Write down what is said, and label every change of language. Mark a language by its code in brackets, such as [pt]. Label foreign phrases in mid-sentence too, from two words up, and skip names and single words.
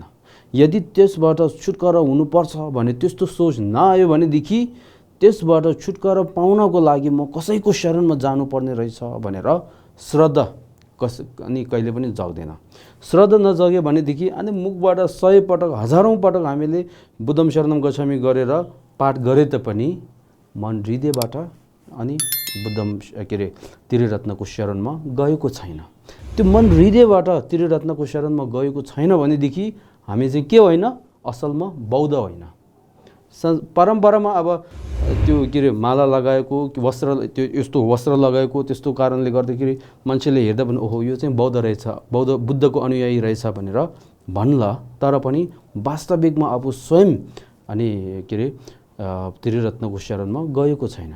[ne] यदि त्यसबाट छुटकारा हुनुपर्छ भने त्यस्तो सोच नआयो भनेदेखि त्यसबाट छुटकारा पाउनको लागि म कसैको शरणमा जानुपर्ने रहेछ भनेर श्रद्धा अनि कहिले पनि जग्दैन। श्रद्धा नजग्यो भनेदेखि अनि मुखबाट 100 पटक 1000औं पटक हामीले [sa] बुद्धम शरणम गच्छामि [ne] गरेर पाठ गरे तापनि मन हृदयबाट अनि बुद्धम त्रिरत्नको शरणमा गएको छैन। त्यो मन हृदयबाट त्रिरत्नको शरणमा गएको छैन भनेदेखि हामी चाहिँ के होइन, असलमा बौद्ध होइन। परम्परामा अब त्यो माला लगाएको वस्त्र, त्यो यस्तो वस्त्र लगाएको, त्यस्तो कारणले गर्दाखेरि मान्छेले हेर्दा पनि ओहो यो चाहिँ बौद्ध रहेछ, बुद्धको अनुयायी रहेछ भनेर भन्ला, तर पनि वास्तविकमा आफू स्वयं अनि त्रिरत्नको शरणमा गएको छैन।